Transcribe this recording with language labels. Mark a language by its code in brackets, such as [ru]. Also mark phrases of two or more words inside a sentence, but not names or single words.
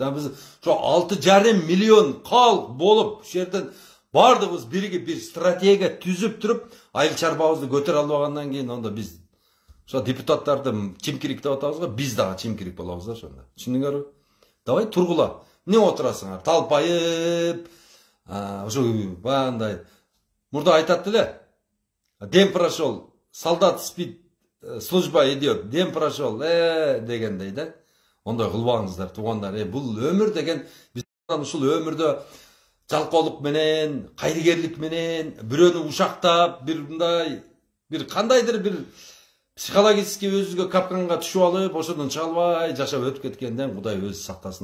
[ky] Биз ошо 6,5 миллион калк болуп, ушул жерден бардыгыбыз биригип бир стратегия түзүп туруп, айыл чарбабызды көтөрө албагандан кийин онда биз ошо депутаттарды чимкирик деп атабыз го, биз дагы чимкирик болобуз да ошондо. Түшүндүңөрбү? Давай тургула. Эмне отурасыңар? Талпайып, ошо баягындай мурда айтат эле. [ru] Дем прошел, солдат спит, служба идет, дем прошел, [ky] дегендей да. Ондай кылбаңыздар, туугандар. Бул өмүр деген, биз ушул өмүрдө жалкоолук менен, кайрыгерлик менен, бирөөнү ушактап, бир кандайдыр бир психологически өзүгө капканга түшүп алып, ошондон чыга албай жашап өтүп кеткенден Кудай өзү сактасын.